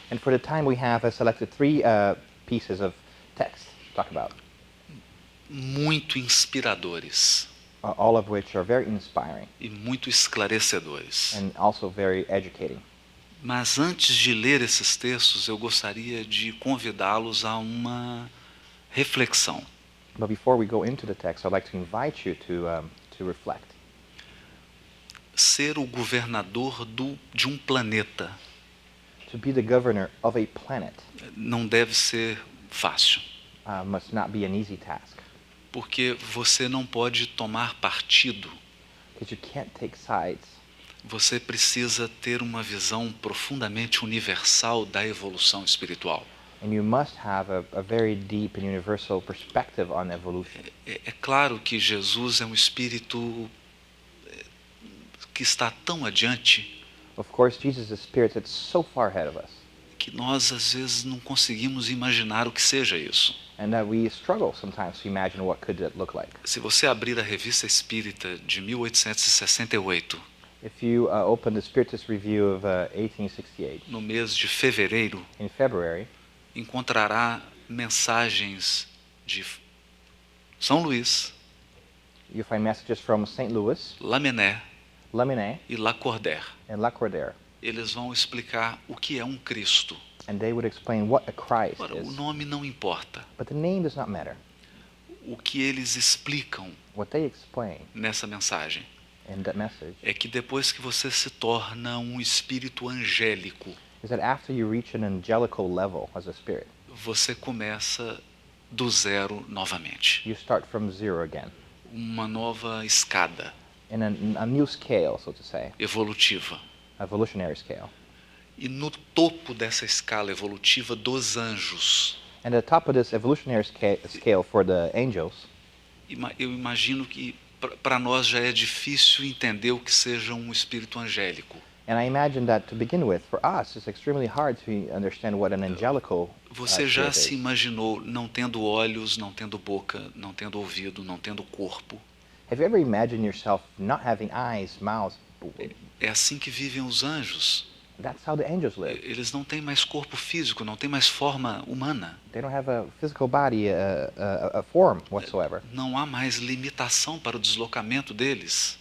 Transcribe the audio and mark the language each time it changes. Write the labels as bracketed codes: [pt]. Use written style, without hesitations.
[en] And for the time we have, I selected three pieces of text to talk about, [pt] Muito inspiradores [en] all of which are very inspiring [pt] e muito esclarecedores. [en] and also very educating. [pt] Mas antes de ler esses textos, eu gostaria de convidá-los a uma reflexão. [en] But before we go into the text, I'd like to invite you to reflect. [pt] Ser o governador de um planeta [en] To be the governor of a planet [pt] não deve ser fácil, [en] must not be an easy task, [pt] porque você não pode tomar partido. [en] because you can't take sides. [pt] Você precisa ter uma visão profundamente universal da evolução espiritual. [en] And you must have a very deep and universal perspective on evolution. [pt] É claro que Jesus é um espírito que está tão adiante [en] Of course, Jesus is a spirit that's so far ahead of us, [pt] que nós às vezes não conseguimos imaginar o que seja isso. [en] and that we struggle sometimes to imagine what could it look like. [pt] Se você abrir a Revista Espírita de 1868, [en] If you open the Spiritist Review of 1868, [pt] no mês de fevereiro, [en] in February, [pt] encontrará mensagens de São Luís, [en] you find messages from St. Louis, [pt] Lamennais [en] Lamennais, [pt] e Lacordaire. [en] and Lacordaire, [pt] Eles vão explicar o que é um Cristo. [en] and they would explain what a Christ [pt] Ora, o [en] is. [pt] nome não importa. [en] But the name does not matter. [pt] O que eles explicam [en] What they explain [pt] nessa mensagem [en] in that message [pt] é que depois que você se torna um espírito angélico, [en] is that after you reach an angelical level as a spirit, [pt] você começa do zero novamente. [en] you start from zero again, [pt] Uma nova escada [en] in a new scale, so to say, [pt] evolutiva. [en] evolutionary scale. [pt] E no topo dessa escala evolutiva dos anjos, [en] And at the top of this evolutionary scale for the angels, [pt] eu imagino que para nós já é difícil entender o que seja um espírito angélico. [en] and I imagine that to begin with, for us, it's extremely hard to understand what an angelical [pt] Você já [en] spirit [pt] se [en] is. [pt] imaginou não tendo olhos, não tendo boca, não tendo ouvido, não tendo corpo? [en] Have you ever imagined yourself not having eyes, mouth? [pt] É assim que vivem os anjos. [en] That's how the angels live. [pt] Eles não têm mais corpo físico, não têm mais forma humana. [en] They don't have a physical body, a form whatsoever. [pt] Não há mais limitação para o deslocamento deles.